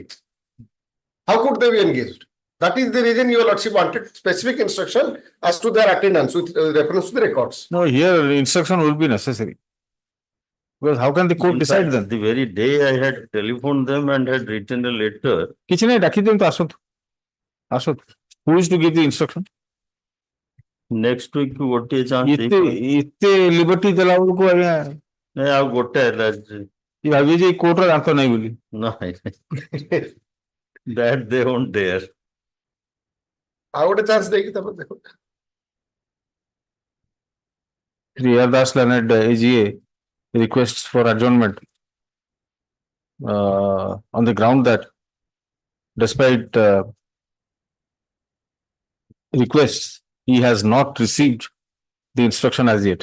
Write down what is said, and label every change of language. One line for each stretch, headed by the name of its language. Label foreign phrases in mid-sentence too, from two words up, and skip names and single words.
English: How could they be engaged? That is the reason your lordship wanted specific instruction as to their attendance with reference to the records. No, here instruction will be necessary. Because how can the court In decide fact, then? the very day I had telephoned them and had written a letter,
Odia: କିଛି ନାହିଁ ଡାକି ଦିଅନ୍ତୁ ଆସନ୍ତୁ. ଆସନ୍ତୁ.
English: Who is to give the instruction? next week ଗୋଟିଏ chance
Odia: ଏତେ ଲିବର୍ଟି ଦେଲା ବେଳକୁ ଆଜ୍ଞା ନାଇଁ ଆଉ ଗୋଟେ ହେଲା ଭାବିବେ ଯେ କୋର୍ଟର ଦାନ୍ତ ନାହିଁ ବୋଲି.
English: ନାଇଁ that they won't dare.
Odia: ଆଉ ଗୋଟେ ଚାନ୍ସ ଦେଇକି ତାପରେ ଦେଖ.
English: Shri R. Das Leonard AGA requests for adjournment on the ground that despite requests, he has not received the instruction as yet.